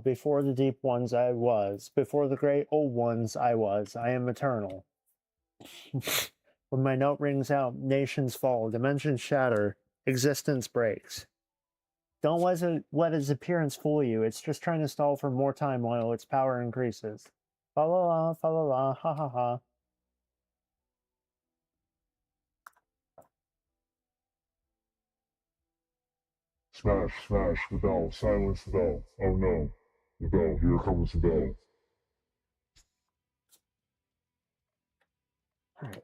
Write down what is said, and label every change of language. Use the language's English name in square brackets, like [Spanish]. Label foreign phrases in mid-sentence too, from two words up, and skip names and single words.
[English] Before the deep ones I was. Before the great old ones I was. I am eternal. When my note rings out, nations fall, dimensions shatter, existence breaks. Don't let its appearance fool you. It's just trying to stall for more time while its power increases. Fa la la, ha ha ha. Smash, smash the bell, silence the bell. Oh no. The bell, here comes the bell. Alright.